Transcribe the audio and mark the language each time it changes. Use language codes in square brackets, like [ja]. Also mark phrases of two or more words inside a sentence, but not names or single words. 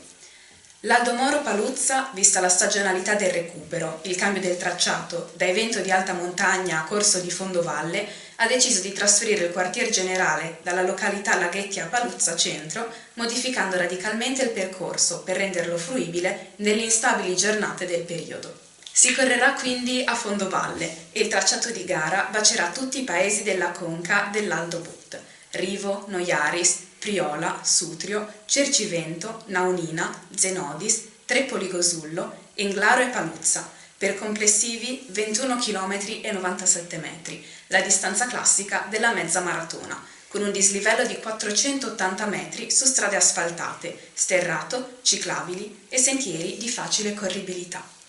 [it] L'Aldo Moro Paluzza, vista la stagionalità del recupero, il cambio del tracciato da evento di alta montagna a corso di fondovalle, ha deciso di trasferire il quartier generale dalla località Laghetti a Paluzza Centro, modificando radicalmente il percorso per renderlo fruibile nelle instabili giornate del periodo. Si correrà quindi a fondovalle e il tracciato di gara bacerà tutti i paesi della conca dell'Aldo But: Rivo, Noiaris, Priola, Sutrio, Cercivento, Naunina, Zenodis, Trepoli Gosullo, Englaro e Paluzza, per complessivi 21 km e 97 metri, la distanza classica della mezza maratona, con un dislivello di 480 metri su strade asfaltate, sterrato, ciclabili e sentieri di facile corribilità.